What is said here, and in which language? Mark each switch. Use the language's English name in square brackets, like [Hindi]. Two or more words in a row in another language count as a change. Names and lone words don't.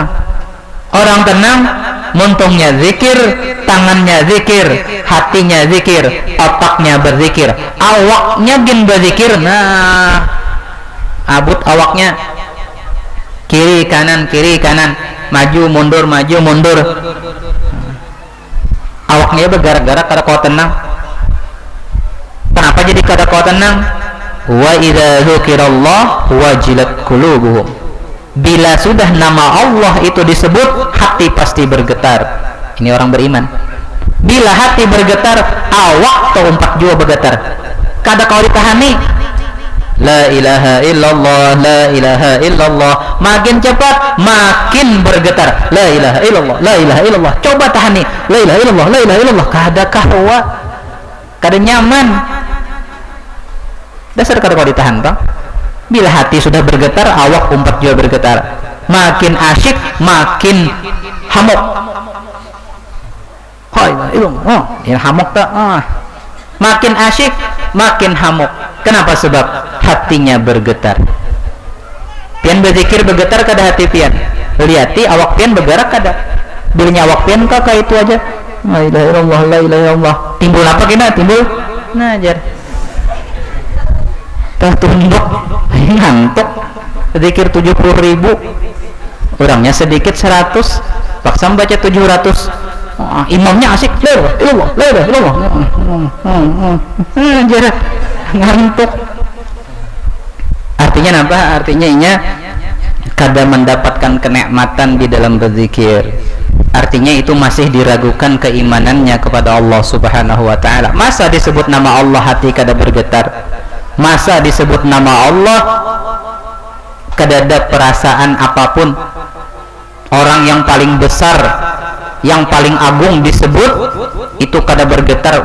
[Banjar] Orang tenang muntungnya zikir, tangannya zikir, hatinya zikir, otaknya berzikir, awaknya gin berzikir. Nah abut awaknya kiri kanan, maju mundur, awaknya bergerak-gerak kada kau tenang. Kenapa jadi kada kau tenang? [Arabic] وإذا ذكر الله وجلت قلوبهم. [Banjar] Bila sudah nama Allah itu disebut, hati pasti bergetar. Ini orang beriman. Bila hati bergetar, awak atau umpak jua bergetar. Kada kau ditahani. [Arabic] لا إله إلا الله، لا إله إلا الله. [Banjar] Makin cepat makin bergetar, [Arabic] لا إله إلا الله، لا إله إلا الله. [Banjar] Coba tahan nih, [Arabic] لا إله إلا الله، لا إله إلا الله. [Banjar] Kada kahwa, kada nyaman. Dasar kada kau ditahan toh. Bila hati sudah bergetar, awak umpat juga bergetar. Makin asyik, makin hamuk. Oh, ini hamuk tak? Makin asyik, makin hamuk. Kenapa? Sebab hatinya bergetar. Pian berzikir bergetar kada hati pian. Lihati awak pian bergerak kada. Bilnya awak pian kakak itu aja. [Arabic] لا إله إلا الله، لا إله إلا الله. [Banjar] Timbul apa kena? Timbul najar. Tah tunduk, ngantuk. Zikir 70.000. Orangnya sedikit 100, paksa baca 700. Imamnya asik, [Arabic] لا إله إلا الله، لا إله إلا الله. [Banjar] Najar, ngantuk. Artinya apa? Artinya inya kada mendapatkan kenikmatan di dalam berzikir. Artinya itu masih diragukan keimanannya kepada [Arabic] الله سبحانه وتعالى. [Banjar] Masa disebut nama Allah hati kada bergetar? Masa disebut nama Allah kada ada perasaan apapun? Orang yang paling besar, yang paling agung disebut itu kada bergetar.